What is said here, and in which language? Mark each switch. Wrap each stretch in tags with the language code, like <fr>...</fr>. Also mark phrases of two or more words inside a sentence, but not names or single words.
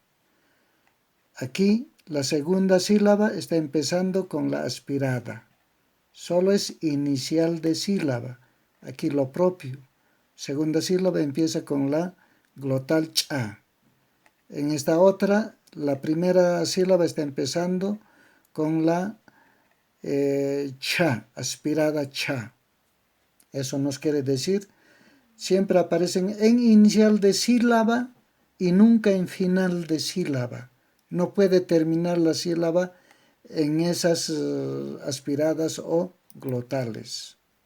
<es>Aquí la segunda sílaba está empezando con la aspirada. Solo es inicial de sílaba. Aquí lo propio. Segunda sílaba empieza con la glotal cha. En esta otra, la primera sílaba está empezando con la cha, aspirada cha. Eso nos quiere decir, siempre aparecen en inicial de sílaba y nunca en final de sílaba. No puede terminar la sílaba en esas aspiradas o glotales.</es>